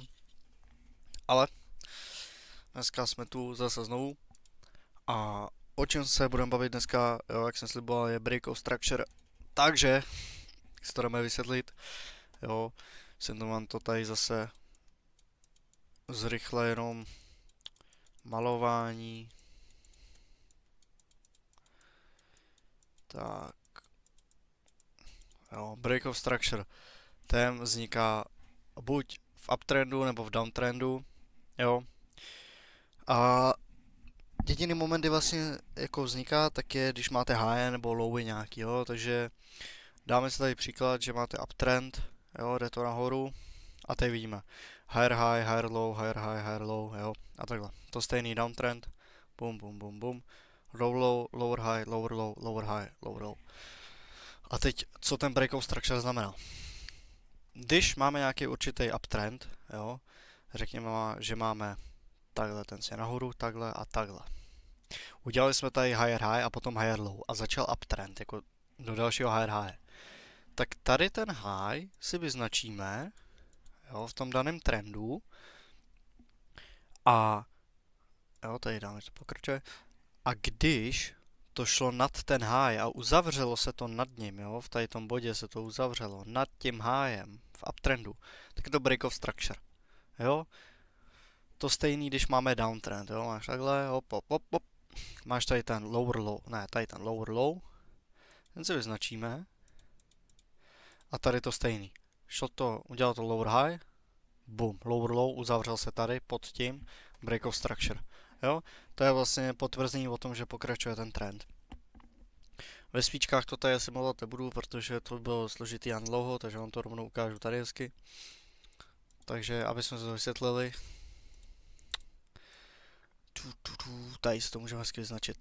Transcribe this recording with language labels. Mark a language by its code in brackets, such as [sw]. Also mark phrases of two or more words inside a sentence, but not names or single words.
[cs] Ale dneska jsme tu zase znovu a o čem se budeme bavit dneska, jo, jak jsem sliboval, je [en] Break of Structure, [cs] takže si to jdeme vysvětlit, jo, jsem to mám to tady zase zrychle jenom malování. Tak, jo, [en] break of structure. [cs] Ten vzniká buď v uptrendu nebo v downtrendu, jo. A jediný moment, kdy vlastně jako vzniká, tak je, když máte high nebo lowy nějaký, jo. Takže dáme si tady příklad, že máte uptrend, jo, jde to nahoru a tady vidíme [en] higher high, higher low, higher high, higher low, [cs] jo. A takhle. To stejný downtrend, boom, boom, boom, boom. [en] Low low, lower high, lower low, lower high, lower low. [cs] A teď, co ten [en] breakout structure [cs] znamená? Když máme nějaký určitý uptrend, jo, řekněme, že máme takhle ten se nahoru, takhle a takhle. Udělali jsme tady [en] higher high [cs] a potom [en] higher low [cs] a začal uptrend, jako do dalšího [en] higher high. [cs] Tak tady ten high si vyznačíme, jo, v tom daném trendu a jo, tady dáme, to pokračuje. A když to šlo nad ten high a uzavřelo se to nad ním, jo, v tady tom bodě se to uzavřelo nad tím highem v uptrendu, tak je to [en] break of structure, [cs] jo. To stejný, když máme downtrend, jo, máš takhle, hop, hop, hop, hop. Máš tady ten [en] lower low, [cs] ne, tady ten [en] lower low, [cs] ten si vyznačíme a tady to stejný. Šlo to, udělal to [en] lower high, [cs] boom, [en] lower low, [cs] uzavřel se tady pod tím, [en] break of structure, [cs] jo. To je vlastně potvrzení o tom, že pokračuje ten trend. Ve svíčkách to tady simulovat nebudu, protože to bylo složitý a dlouho, takže vám to rovnou ukážu tady hezky. Takže, aby jsme se to vysvětlili, tady si to můžeme hezky vyznačit.